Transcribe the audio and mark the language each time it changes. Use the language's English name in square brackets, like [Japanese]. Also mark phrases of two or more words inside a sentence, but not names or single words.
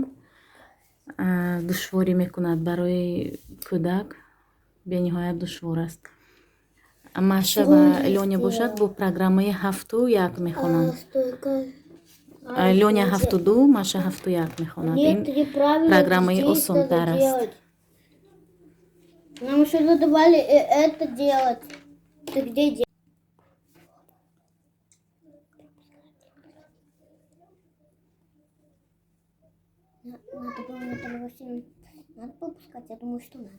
[Tajik] Душворӣ мекунад барои кӯдак, бениҳоят душвор аст. Маша ва Лёня бошад, бо программаи 7-1 мехонанд. Лёня 7-2, Маша 7-1 мехонад. Ин программаи осонтар аст. [Russian] Нам еще задавали это делать. Ты где делать? Надо было Наталью Васильевну. Надо пропускать, я думаю, что надо.